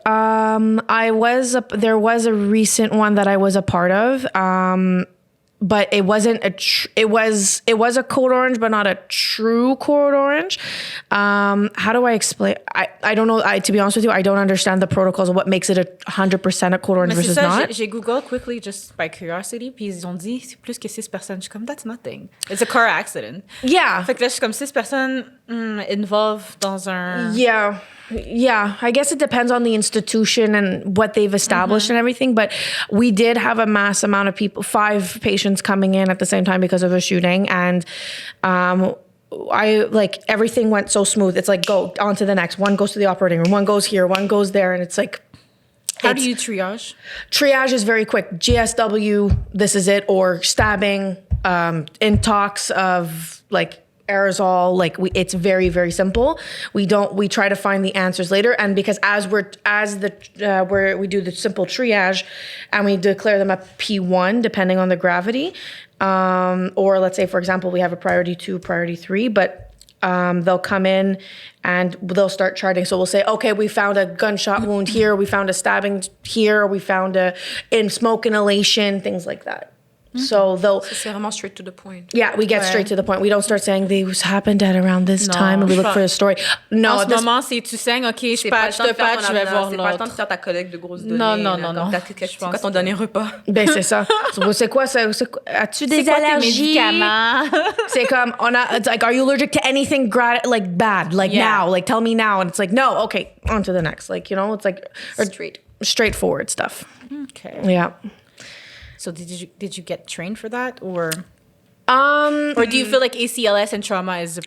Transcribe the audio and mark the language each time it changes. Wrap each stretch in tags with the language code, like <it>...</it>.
<en>There was a recent one that I was a part of. But it wasn't it was a code orange, but not a true code orange. How do I explain? I don't know. To be honest with you, I don't understand the protocols of what makes it 100% a code orange versus not.</en> <fr>J'ai Googled quickly just by curiosity, puis ils ont dit c'est plus que 6 personnes. Je suis comme that's nothing.</fr> <en>It's a car accident. Yeah.</en> <fr>Fait que là je suis comme 6 personnes involved dans un.</fr> <en>Yeah, I guess it depends on the institution and what they've established and everything. But we did have a mass amount of people, 5 patients coming in at the same time because of a shooting. And everything went so smooth. It's like, go on to the next. One goes to the operating room, one goes here, one goes there. And it's like... How do you triage? Triage is very quick. GSW, this is it. Or stabbing, intox of like... aerosol, it's very, very simple. We try to find the answers later, and because we do the simple triage and we declare them a P1 depending on the gravity, or let's say for example we have a priority 2, priority 3, but they'll come in and they'll start charting. So we'll say, okay, we found a gunshot wound here, we found a stabbing here, we found in smoke inhalation, things like that. So</en> <fr>c'est vraiment straight to the point.</fr> <en>Yeah, we get straight to the point. We don't start saying this happened at around this time and we look for a story.</en> <fr>No, en ce moment, c'est tu saignes, OK, je patch, je vais voir l'autre. C'est pas le temps de faire ta collecte de grosses données. Non. C'est quoi ton dernier repas? Ben, c'est ça. C'est quoi ça? As-tu des allergies?</fr> <en>C'est comme, it's like, are you allergic to anything bad? Now? Like, tell me now. And it's like, no, okay, on to the next. Like, it's like... Straightforward stuff. Okay. Yeah. So did you get trained for that, or do you feel like ACLS and trauma is</en>